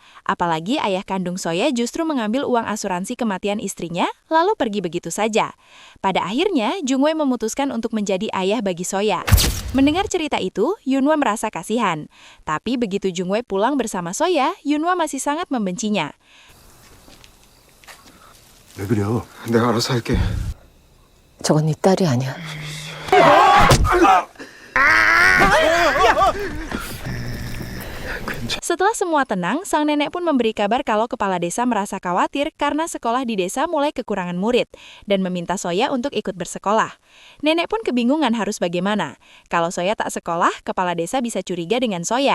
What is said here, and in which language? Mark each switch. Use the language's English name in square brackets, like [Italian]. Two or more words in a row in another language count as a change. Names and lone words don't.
[Indonesian] Apalagi ayah kandung Soya justru mengambil uang asuransi kematian istrinya, lalu pergi begitu saja. Pada akhirnya, Jungwei memutuskan untuk menjadi ayah bagi Soya. Mendengar cerita itu, Yunhwa merasa kasihan. Tapi begitu Jungwei pulang bersama Soya, Yunhwa masih sangat membencinya. [Korean] 왜 그래요? 내가 알아서 할게. 저건 네 딸이 아니야. [Indonesian] Setelah semua tenang, sang nenek pun memberi kabar kalau kepala desa merasa khawatir karena sekolah di desa mulai kekurangan murid dan meminta Soya untuk ikut bersekolah. Nenek pun kebingungan harus bagaimana. Kalau Soya tak sekolah, kepala desa bisa curiga dengan Soya.